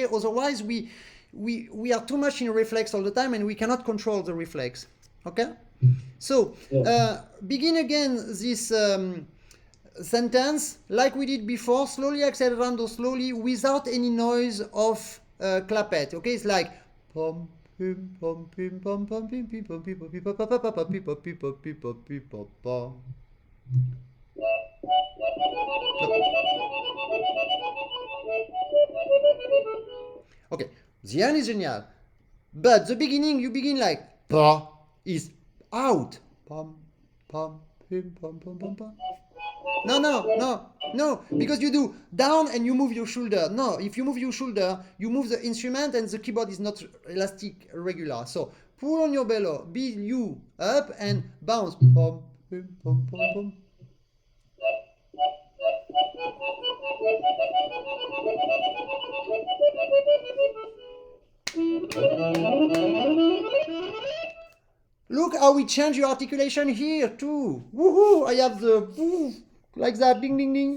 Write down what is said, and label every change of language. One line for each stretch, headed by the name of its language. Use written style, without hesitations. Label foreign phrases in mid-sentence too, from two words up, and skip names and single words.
English: Otherwise, we are too much in reflex all the time and we cannot control the reflex, okay? So, begin again this sentence, like we did before, slowly accelerando slowly, without any noise of clapet, okay? It's like, pom, pim, pom, pim, pom, pom, pim, pim, pom, pim, pom, pim, pom, pom, pom, pom, pim, pom, pim, pom, pim, pom, pim, pom, pom. Okay, the end is genial, but the beginning, you begin like, pa, is out. Pom, pom, pim, pom, pom, pom, pom. No, because you do down and you move your shoulder. No, if you move your shoulder, you move the instrument and the keyboard is not elastic regular. So pull on your bellow, be you up and bounce. Pom, pim, pom, pom, pom. Look how we change your articulation here too. Woohoo! I have the woo, like that, ding ding ding.